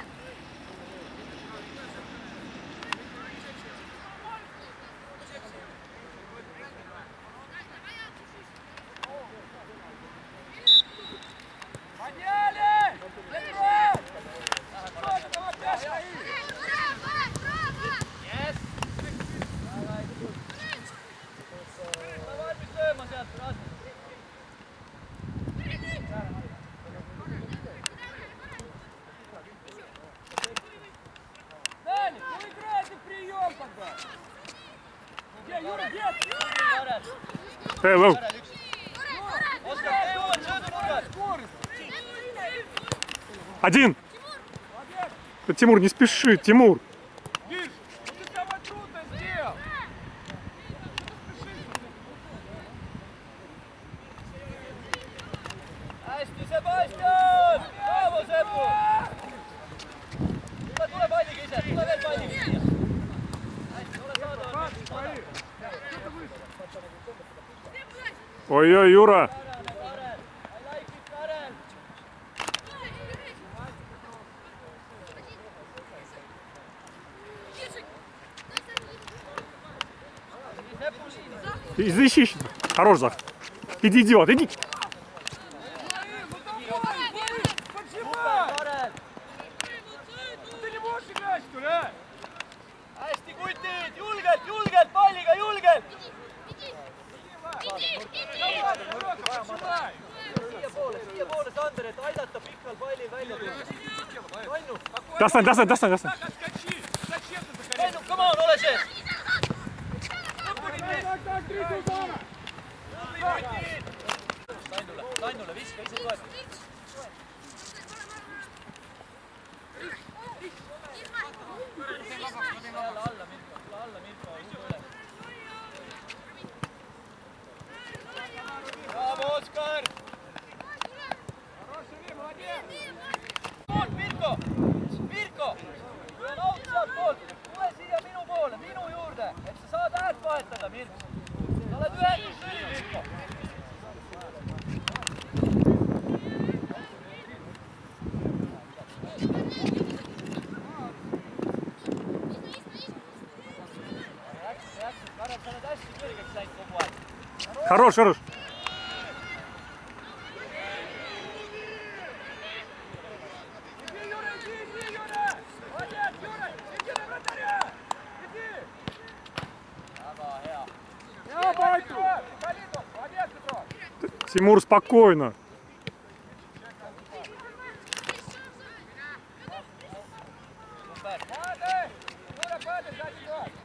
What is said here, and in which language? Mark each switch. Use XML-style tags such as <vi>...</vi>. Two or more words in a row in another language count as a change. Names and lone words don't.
<ru>Подняли! Петров! Что там опять стоит? Yes.</ru> <et>Ole valmis lööma sealt, Rasmus.</et> <ru>Дани, ну играй ты прием тогда! Где, Юра, где?</ru> <et>Karel,</et> <ru>Лоу.</ru> <et>Karel üks. Oskar, tee uued söödunurgad.</et> <ru>Скорость! Один. Молодец! Да, Тимур, не спеши, Тимур. Миш, ну ты самое трудное сделал!</ru> <et>Hästi, Sebastian! Bravo, Sepu! Tule palliga ise, tule veel palliga siia. Hästi, ole saadaval.</et> <ru>Ой-ой, Юра.</ru> <en>Karel, I like it,</en> <et>Karel. Sepu liini.</et> <ru>Защищи. Хорош, Зах. Иди, идиот, иди. Поджимай! Karel, Ты не можешь играть, что ли, а?</ru> <et>hästi kutid, julgelt palliga, julgelt!</et> <ru>Давай, широко, поджимай!</ru> <et>Siia poole, Sander, et aidata pikal pallil välja tulla. Vainu,</et> <ru>Достань. Так, отскочи! Зачем ты закорил?</ru> <et>Vainu,</et> <en>come on,</en> <et>ole sees! Lainule, viska, ise toeta. Jälle alla Mirko, üle. Bravo, Oskar!</et> <ru>Хороший Вим, молодец!</ru> <et>Mirko! Kui on aut sealt poolt, tule siia minu poole, minu juurde, et sa saad äärt vahetada, Mirko. Sa oled ühenduslüli, Mirko. Karel, sa oled hästi kõrgeks läinud kogu aeg.</et> <ru>Хорош. Иди, Юра, иди, Юра! Молодец, Юра! Иди на вратаря! Иди!</ru> <et>Väga hea.</et> <ru>Калитов, молодец, Петров! Тимур, спокойно.</ru> <et>Super.</et> <ru>Падай! Юра, падай, сзади игрок!</ru>